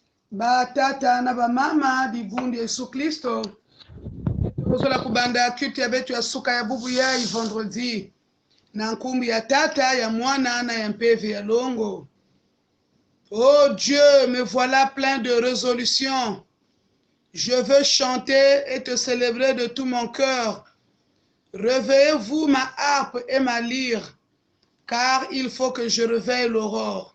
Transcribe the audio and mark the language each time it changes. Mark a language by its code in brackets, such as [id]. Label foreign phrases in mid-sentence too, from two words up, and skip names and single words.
[ktu] Ba tata na ba mama bibundi Yesu Kristo. Tozola kubanda kitu ya betu ya suka ya bubu ya vendredi. Na nkumbi ya tata ya mwana na ya mpeve ya longo. [fr] Oh Dieu, me voilà plein de résolutions. Je veux chanter et te célébrer de tout mon cœur. Réveillez-vous ma harpe et ma lyre, car il faut que je réveille l'aurore.